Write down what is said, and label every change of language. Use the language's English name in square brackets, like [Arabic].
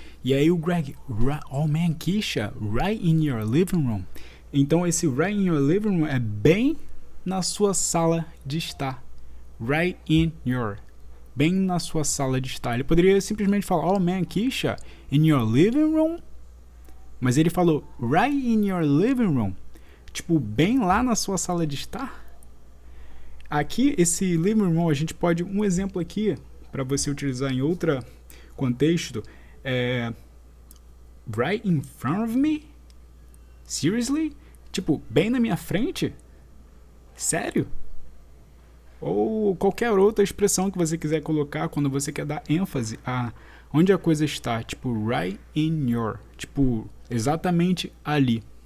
[Portuguese] E aí o [English] Greg, oh man, Keisha, right in your living room. [Portuguese] Então esse [English] right in your living room [Portuguese] é bem na sua sala de estar. [English] Right in your. [Portuguese] Bem na sua sala de estar. Ele poderia simplesmente falar, [English] oh man, Keisha, in your living room. [Portuguese] Mas ele falou, [English] right in your living room. [Portuguese] Tipo, bem lá na sua sala de estar. Aqui, esse living room, a gente pode, um exemplo aqui, para você utilizar em outro contexto, é [English] right in front of me? Seriously? [Portuguese] Tipo, bem na minha frente? Sério? Ou qualquer outra expressão que você quiser colocar quando você quer dar ênfase a onde a coisa está, tipo, [English] right in your, [Portuguese] tipo, exatamente ali.